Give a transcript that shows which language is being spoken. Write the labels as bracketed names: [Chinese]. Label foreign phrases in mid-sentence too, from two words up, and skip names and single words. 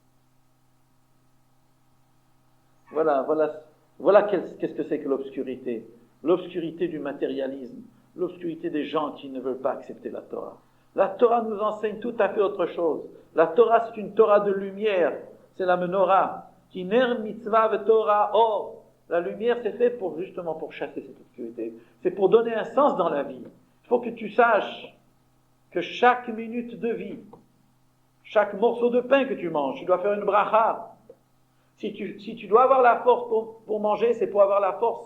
[French] Voilà qu'est-ce que c'est que l'obscurité. L'obscurité du matérialisme. L'obscurité des gens qui ne veulent pas accepter la Torah. La Torah nous enseigne tout à fait autre chose. La Torah, c'est une Torah de lumière. C'est la menorah. [Hebrew] כי נר מצוה ותורה אור. [French] La lumière, c'est fait justement pour chasser cette obscurité. C'est pour donner un sens dans la vie. Il faut que tu saches que chaque minute de vie, chaque morceau de pain que tu manges, tu dois faire une bracha. Si tu dois avoir la force pour manger, c'est pour avoir la force.